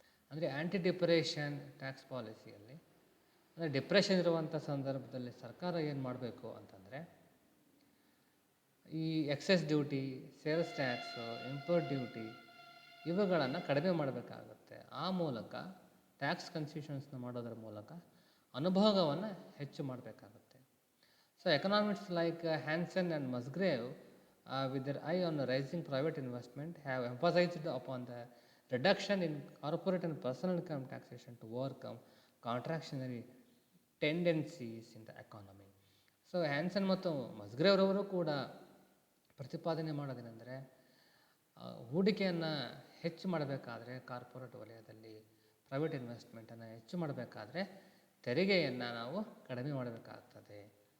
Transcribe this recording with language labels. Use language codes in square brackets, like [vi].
[kn] ಅಂದರೆ ಆ್ಯಂಟಿ depression tax ಪಾಲಿಸಿಯಲ್ಲಿ, ಅಂದರೆ depression ಇರುವಂಥ ಸಂದರ್ಭದಲ್ಲಿ ಸರ್ಕಾರ ಏನು ಮಾಡಬೇಕು ಅಂತಂದರೆ, ಈ excise duty, sales tax, import duty ಇವುಗಳನ್ನು ಕಡಿಮೆ ಮಾಡಬೇಕಾಗುತ್ತೆ. ಆ ಮೂಲಕ ಟ್ಯಾಕ್ಸ್ ಕನ್ಸೆಷನ್ಸ್ನ ಮಾಡೋದ್ರ ಮೂಲಕ ಅನುಭೋಗವನ್ನು ಹೆಚ್ಚು ಮಾಡಬೇಕಾಗುತ್ತೆ. [en] So economics like Hansen and Musgrave with their eye on rising private investment have emphasized upon the reduction in corporate and personal income taxation to overcome contractionary tendencies in the economy. [kn] So Hanson ಮತ್ತು ಮಸ್ಗ್ರೇವ್ರವರು ಕೂಡ ಪ್ರತಿಪಾದನೆ ಮಾಡೋದೇನೆಂದರೆ, ಹೂಡಿಕೆಯನ್ನು ಹೆಚ್ಚು ಮಾಡಬೇಕಾದ್ರೆ, corporate ವಲಯದಲ್ಲಿ private ಇನ್ವೆಸ್ಟ್ಮೆಂಟನ್ನು ಹೆಚ್ಚು ಮಾಡಬೇಕಾದ್ರೆ ತೆರಿಗೆಯನ್ನು ನಾವು ಕಡಿಮೆ ಮಾಡಬೇಕಾಗ್ತದೆ.